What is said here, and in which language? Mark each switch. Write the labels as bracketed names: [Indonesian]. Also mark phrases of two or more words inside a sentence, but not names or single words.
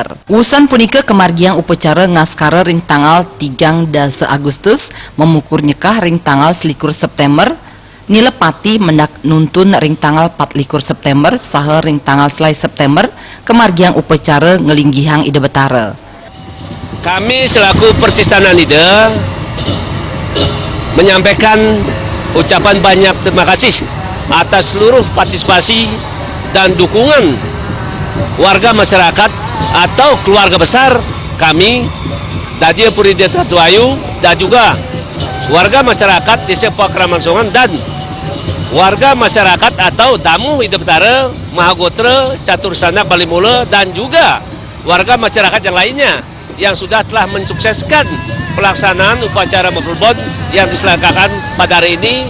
[Balinese] Usan punika kemargiang upacara ngaskara ring tanggal 3 dasa Agustus memukur nyekah ring tanggal 21 September nilepati mendak nuntun ring tanggal 24 September saha ring tanggal selai September kemargiang upacara ngelinggihang Ide Betara. [Indonesian] Kami selaku Percistanan Ide menyampaikan ucapan banyak terima kasih atas seluruh partisipasi dan dukungan warga masyarakat atau keluarga besar kami Dadia Puri Deta Tuayu dan juga warga masyarakat Desa Pakraman Songan dan warga masyarakat atau tamu Ide Betara, Mahagotra, Catur Sanak Bali Mula dan juga warga masyarakat yang lainnya yang sudah telah mensukseskan pelaksanaan upacara pelebon yang diselenggarakan pada hari ini.